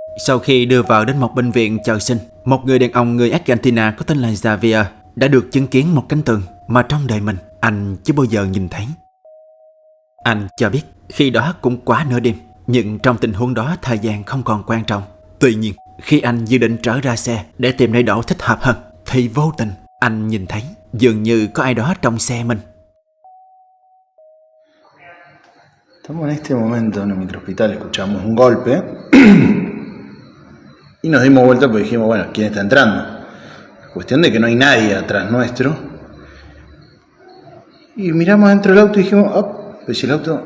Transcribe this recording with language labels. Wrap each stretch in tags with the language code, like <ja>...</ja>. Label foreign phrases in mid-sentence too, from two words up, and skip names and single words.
<vi>Sau khi đưa vào đến một bệnh viện chờ sinh, một người đàn ông người Argentina có tên là Javier đã được chứng kiến một cánh tường mà trong đời mình anh chưa bao giờ nhìn thấy. Anh cho biết khi đó cũng quá nửa đêm, nhưng trong tình huống đó thời gian không còn quan trọng. Tuy nhiên, khi anh dự định trở ra xe để tìm nơi đậu thích hợp hơn, thì vô tình anh nhìn thấy dường như có ai đó trong xe mình.</vi> <es>Estamos en este momento en el microhospital, escuchamos un golpe y nos dimos vuelta porque dijimos, bueno, ¿quién está entrando? Cuestión de que no hay nadie atrás nuestro. Y miramos dentro del auto y dijimos, oh, pues si el auto...</es>